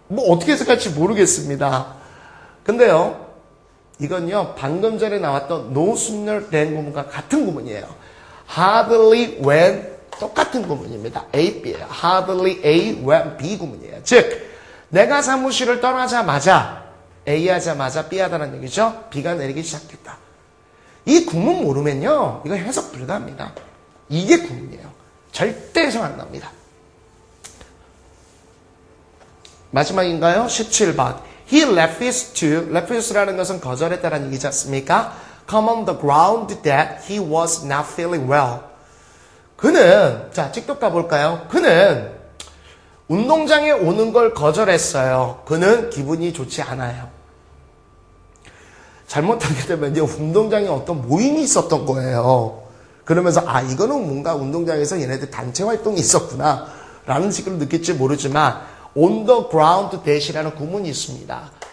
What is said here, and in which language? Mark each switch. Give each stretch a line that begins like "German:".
Korean: 어떻게 해석할지 모르겠습니다. 근데요, 이건요, 방금 전에 나왔던 노순열 된 구문과 같은 구문이에요.
English: Hardly when,
Korean: 똑같은 구문입니다. A, B예요.
English: Hardly A when B
Korean: 구문이에요. 즉, 내가 사무실을 떠나자마자 A 하자마자 B 하다는 얘기죠. B가 내리기 시작했다. 이 구문 모르면요, 이거 해석 불가합니다. 이게 구문이에요. 절대 해석 안 납니다. 마지막인가요? 17번.
English: He refused,
Korean: 라는 것은 거절했다는 얘기지 않습니까?
English: Come on the ground that he was not feeling well.
Korean: 그는, 자, 직독 가볼까요? 그는 운동장에 오는 걸 거절했어요. 그는 기분이 좋지 않아요. 잘못하게 되면 이제 운동장에 어떤 모임이 있었던 거예요. 그러면서 이거는 뭔가 운동장에서 얘네들 단체 활동이 있었구나 라는 식으로 느낄지 모르지만
English: on the ground that
Korean: 이라는 구문이 있습니다.